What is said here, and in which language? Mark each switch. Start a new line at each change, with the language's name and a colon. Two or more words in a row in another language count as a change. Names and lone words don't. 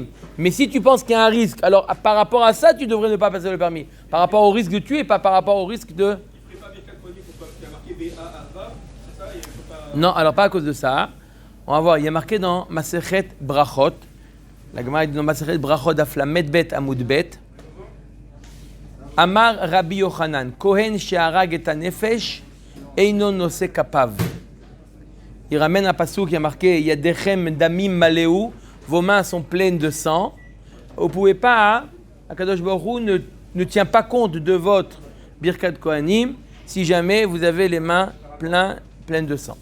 French: Mais si tu penses qu'il y a un risque, alors par rapport à ça, tu devrais ne pas passer le permis. Par rapport au risque de tuer, pas par rapport au risque de... Non, alors pas à cause de ça. On va voir, il y a marqué dans Masechet Brachot, la Gemara dit dans Masechet Brachot Aflamet Bet
Hebrew: עמוד ב, אמר רבי יוחנן, כהן שהרג את הנפש, אינו נושא כפיו.
French: Il ramène un passouk qui a marqué
Hebrew: ידיכם דמים מלאו,
French: vos mains sont pleines de sang. Vous ne pouvez pas,
Hebrew: הקדוש ברוך הוא
French: ne tient pas compte de votre
Hebrew: ברכת כהנים
French: si jamais vous avez les mains pleines de sang.